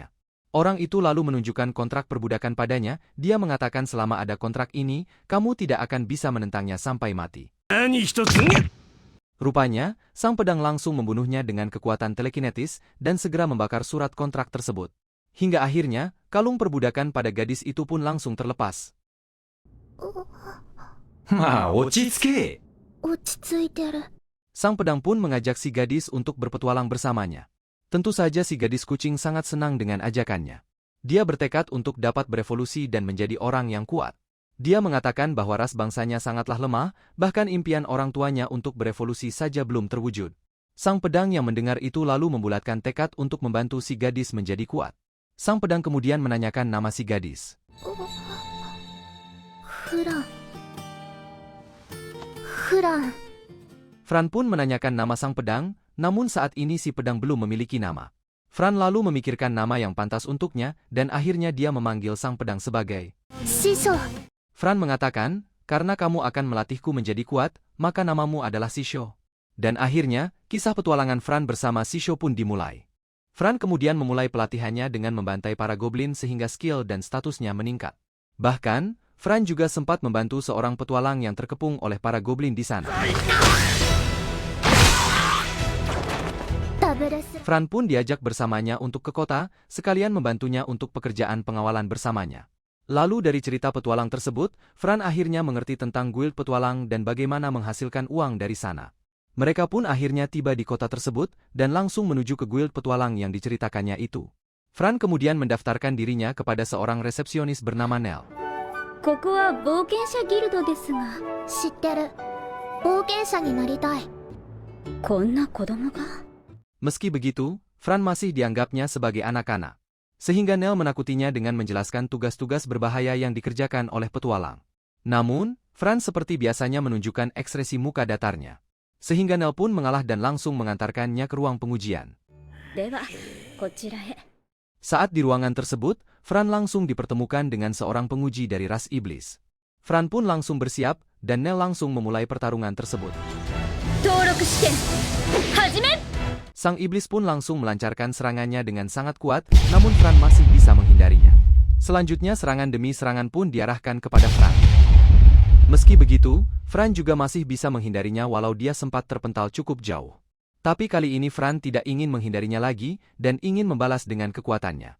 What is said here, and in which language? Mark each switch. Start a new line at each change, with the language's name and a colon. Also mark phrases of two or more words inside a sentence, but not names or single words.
Indonesian: Orang itu lalu menunjukkan kontrak perbudakan padanya, dia mengatakan selama ada kontrak ini, kamu tidak akan bisa menentangnya sampai mati. Rupanya, sang pedang langsung membunuhnya dengan kekuatan telekinetis dan segera membakar surat kontrak tersebut. Hingga akhirnya, kalung perbudakan pada gadis itu pun langsung terlepas.
Japanese: まあ、落ち着け。落ち着いてる。
Indonesian: Sang pedang pun mengajak si gadis untuk berpetualang bersamanya. Tentu saja si gadis kucing sangat senang dengan ajakannya. Dia bertekad untuk dapat berevolusi dan menjadi orang yang kuat. Dia mengatakan bahwa ras bangsanya sangatlah lemah, bahkan impian orang tuanya untuk berevolusi saja belum terwujud. Sang pedang yang mendengar itu lalu membulatkan tekad untuk membantu si gadis menjadi kuat. Sang pedang kemudian menanyakan nama si gadis.
Japanese: フラン。フラン。
Indonesian: Fran pun menanyakan nama sang pedang, namun saat ini si pedang belum memiliki nama. Fran lalu memikirkan nama yang pantas untuknya, dan akhirnya dia memanggil sang pedang sebagai
Japanese: 師匠。
Indonesian: Fran mengatakan, karena kamu akan melatihku menjadi kuat, maka namamu adalah Shisho. Dan akhirnya, kisah petualangan Fran bersama Shisho pun dimulai. Fran kemudian memulai pelatihannya dengan membantai para goblin sehingga skill dan statusnya meningkat. Bahkan, Fran juga sempat membantu seorang petualang yang terkepung oleh para goblin di sana.
Japanese: ダブルス。
Indonesian: Fran pun diajak bersamanya untuk ke kota, sekalian membantunya untuk pekerjaan pengawalan bersamanya. Lalu dari cerita petualang tersebut, Fran akhirnya mengerti tentang guild petualang dan bagaimana menghasilkan uang dari sana. Mereka pun akhirnya tiba di kota tersebut dan langsung menuju ke guild petualang yang diceritakannya itu. Fran kemudian mendaftarkan dirinya kepada seorang resepsionis bernama Nell.
Japanese: ここは冒険者ギルドですが。知ってる。冒険者になりたい。こんな子供が。
Indonesian: Meski begitu, Fran masih dianggapnya sebagai anak-anak. Sehingga Nell menakutinya dengan menjelaskan tugas-tugas berbahaya yang dikerjakan oleh petualang. Namun, Fran seperti biasanya menunjukkan ekspresi muka datarnya. Sehingga Nell pun mengalah dan langsung mengantarkannya ke ruang pengujian.
Japanese: では、こちらへ。
Indonesian: Saat di ruangan tersebut, Fran langsung dipertemukan dengan seorang penguji dari ras iblis. Fran pun langsung bersiap, dan Nell langsung memulai pertarungan tersebut.
Japanese: 登録試験、始め。
Indonesian: Sang iblis pun langsung melancarkan serangannya dengan sangat kuat, namun Fran masih bisa menghindarinya. Selanjutnya serangan demi serangan pun diarahkan kepada Fran. Meski begitu, Fran juga masih bisa menghindarinya walau dia sempat terpental cukup jauh. Tapi kali ini Fran tidak ingin menghindarinya lagi, dan ingin membalas dengan kekuatannya.